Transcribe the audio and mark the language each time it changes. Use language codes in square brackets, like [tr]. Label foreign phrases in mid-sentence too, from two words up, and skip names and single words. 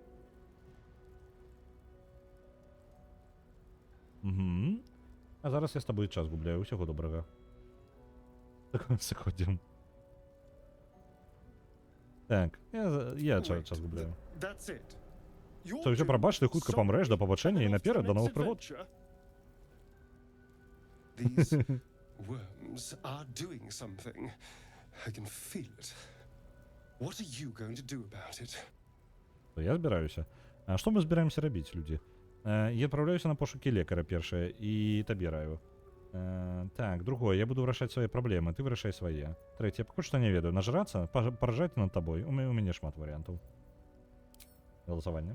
[be] Угу. А зараз я з табой час губляю. Усяго добрага. Заходзім. Так, я час губляю. Што, ўсё прабач, ты хутка памрэш, да пабачэння і наперад, да новых прыгод. [en] These worms are doing something. I can feel it. What are you going to do about it? [be] Я збіраюся. А што мы збіраемся рабіць, людзі? Я адпраўляюся на пошукі лекара першае і табе раю. Так, другое, я буду вырашаць свае праблемы, ты вырашай свае. Трэцяе, пакуль што не ведаю, нажрацца, паражаць над табой. У мяне шмат варыянтаў. Галасаванне.